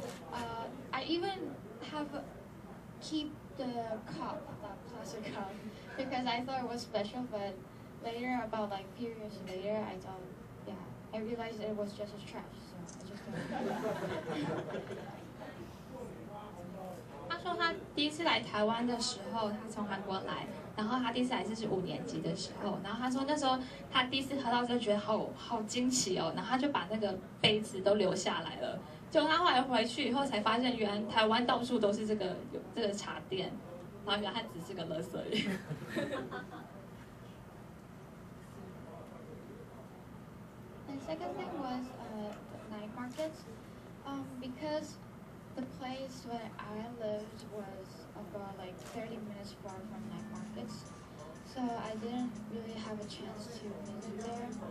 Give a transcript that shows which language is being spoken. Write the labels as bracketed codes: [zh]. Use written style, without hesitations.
[en] So I even keep the cup, that plastic cup, because I thought it was special, but later, about like a few years later, I realized it was just a trash. [zh] 他说他第一次来台湾的时候，他从韩国来，然后他第一次来是5年级的时候，然后他说那时候他第一次喝到就觉得好惊奇哦，然后他就把那个杯子都留下来了。结果他后来回去以后才发现，原来台湾到处都是这个茶店，然后原来它只是个垃圾而已。 [en] And second thing was night markets, because the place where I lived was about like 30 minutes far from night markets, so I didn't really have a chance to visit there.